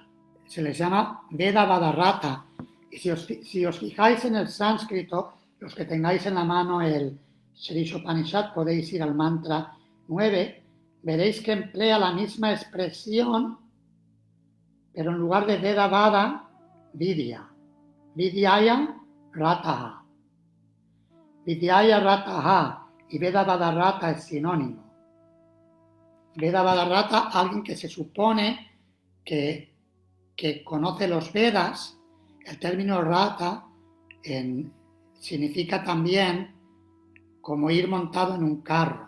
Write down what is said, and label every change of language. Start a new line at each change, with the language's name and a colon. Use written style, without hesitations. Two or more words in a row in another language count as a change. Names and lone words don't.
Spanish: Se les llama
Sanskrit: वेद वादरत,
Spanish: y si os fijáis en el sánscrito, los que tengáis en la mano el Sri Upanishad, podéis ir al mantra 9, veréis que emplea la misma expresión, pero en lugar de
Sanskrit: वेद वाद,
Spanish: Vidya.
Sanskrit: विद्यया रताः विद्यया रताः y वेद वादरत es sinónimo. वेद वादरत,
Spanish: alguien que se supone que conoce los Vedas. El término Rata significa también como ir montado en un carro.